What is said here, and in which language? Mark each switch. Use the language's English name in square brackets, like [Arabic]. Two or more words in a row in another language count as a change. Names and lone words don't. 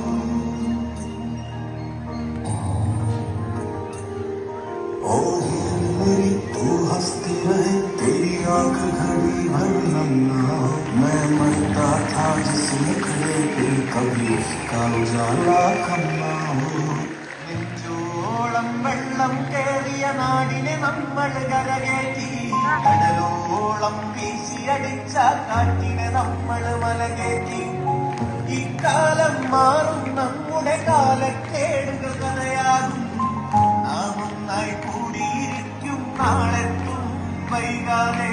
[Hindi] ओ हीर मेरी तू हंसती रहे, तेरी आंख घड़ी भर नम न हो। मैं मरता था जिस मुखड़े पे कभी का उजाला कम न हो। [Malayalam] നെഞ്ചോളം വെള്ളം കേറിയ നാടിനെ നമ്മൾ കരകയറ്റി, കടലോളം വീശിയടിച്ച കാറ്റിനെ നമ്മൾ മലകേറ്റി. ഇക്കാലം മാറും നമ്മുടെ കാലക്കേടുകൾ കഥയാകും, നാം ഒന്നായി കൂടിയിരിക്കും നാളെത്തും വൈകാതെ.